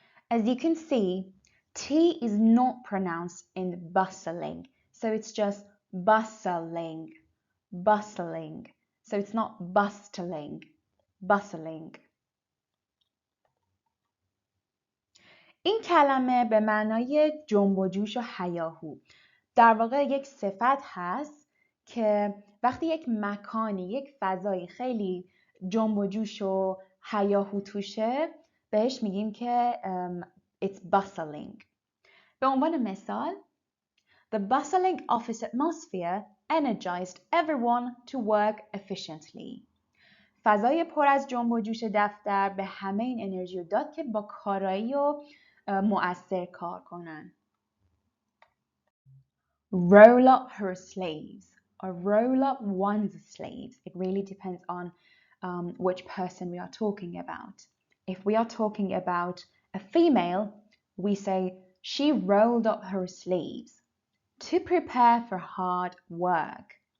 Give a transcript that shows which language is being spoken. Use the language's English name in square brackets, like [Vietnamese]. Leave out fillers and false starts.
[English] As you can see, T is not pronounced in bustling, so it's just bustling, bustling. So it's not bustling, bustling. [Persian] این کلمه به معنای جنب و جوش و هیاهو در واقع یک صفت هست که وقتی یک مکانی، یک فضایی خیلی جنب و جوش و هیاهو توشه بهش میگیم که [English] it's bustling. [Persian] به عنوان مثال [English] The bustling office atmosphere energized everyone to work efficiently. [Persian] فضای پر از جنب و جوش دفتر به همه این انرژی رو داد که با کارایی و مؤثر کار کنن. [English] Roll up her sleeves or roll up one's sleeves. It really depends on which person we are talking about. If we are talking about a female, we say she rolled up her sleeves to prepare for hard work.